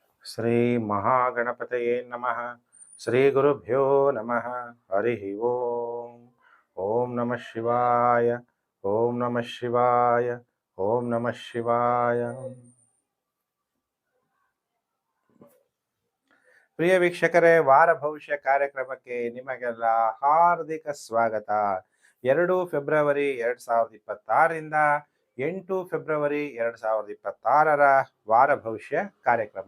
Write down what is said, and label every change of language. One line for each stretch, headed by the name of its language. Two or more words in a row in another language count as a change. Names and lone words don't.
Sanskrit: ಶ್ರೀ ಮಹಾಗಣಪತಯೇ ನಮಃ. ಶ್ರೀ ಗುರುಭ್ಯೋ ನಮಃ. ಹರಿ ಓಂ. ಓಂ ನಮಃ ಶಿವಾಯ. ಓಂ ನಮಃ ಶಿವಾಯ. ಓಂ ನಮಃ ಶಿವಾಯ.
Kannada: ಪ್ರಿಯ ವೀಕ್ಷಕರೇ, ವಾರ ಭವಿಷ್ಯ ಕಾರ್ಯಕ್ರಮಕ್ಕೆ ನಿಮಗೆಲ್ಲ ಹಾರ್ದಿಕ ಸ್ವಾಗತ. 2 ಫೆಬ್ರವರಿ 2026ರಿಂದ 8 ಫೆಬ್ರವರಿ 2026ರ ವಾರ ಭವಿಷ್ಯ ಕಾರ್ಯಕ್ರಮ.